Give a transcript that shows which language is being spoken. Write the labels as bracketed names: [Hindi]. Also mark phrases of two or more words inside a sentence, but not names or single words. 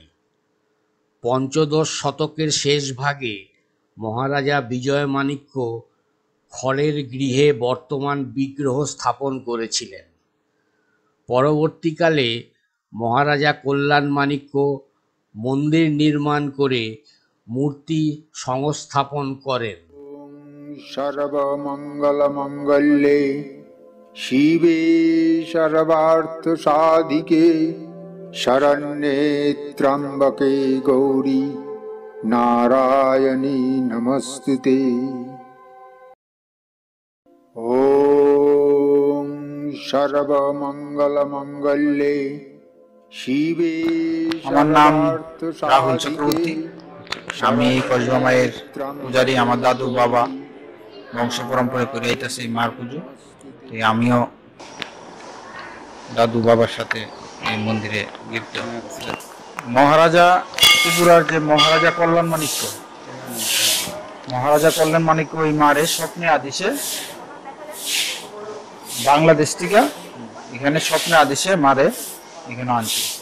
[Bangla] পঞ্চদশ শতকের শেষ ভাগে মহারাজা বিজয় মাণিক্য খড়ের গৃহে বর্তমান বিগ্রহ স্থাপন করেছিলেন। পরবর্তীকালে মহারাজা কল্যাণ মাণিক্য মন্দির নির্মাণ করে মূর্তি সংস্থাপন করেন। [Sanskrit] সর্বমঙ্গল মঙ্গলে শিবে সর্বার্থ সাধিকে शरण्ये त्र्यंबके गौरी नारायणी नमस्तुते। ओम सर्वमंगलमंगल्ये शिवे। [Bangla] আমার নাম রাহুল চক্রবর্তী। আমি কসবা মায়ের পূজারী। আমার দাদু বাবা বংশ পরম্পরা করে আইতাছে মার পুজো। আমিও দাদু বাবার সাথে এই মন্দিরে লিপ্ত। মহারাজা ত্রিপুরার যে মহারাজা কল্যাণ মাণিক্য, মহারাজা কল্যাণ মাণিক্য ওই মারে স্বপ্নে আদিশে বাংলাদেশ থেকে এখানে স্বপ্নে আদিশে মারে এখানে আনছে।